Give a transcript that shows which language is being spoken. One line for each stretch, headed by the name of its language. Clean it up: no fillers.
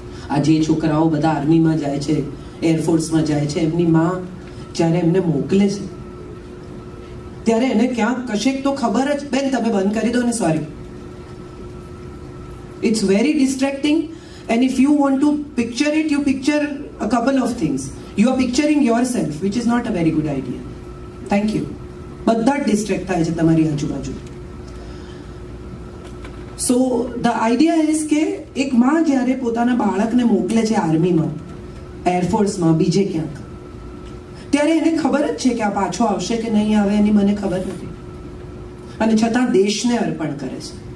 Gujarati: આ જે છોકરાઓ બધા આર્મીમાં જાય છે, એરફોર્સમાં જાય છે, એમની માં જ્યારે એમને મોકલે છે ત્યારે એને ક્યાંક કશેક તો ખબર જ, બેન તમે બંધ કરી દો ને, sorry,
English: it's very distracting, and if you want to picture it, you picture a couple of things. You are picturing yourself, which is not a very good idea. Thank you.
Gujarati: બધા જ distract થાય છે તમારી આજુબાજુ.
English: so the idea is
Gujarati: કે એક માં જ્યારે પોતાના બાળકને મોકલે છે આર્મીમાં, એરફોર્સમાં, બીજે ક્યાંક, ત્યારે એને ખબર જ છે કે આ પાછો આવશે કે નહીં આવે, એની મને ખબર નથી, અને છતાં દેશને અર્પણ કરે છે.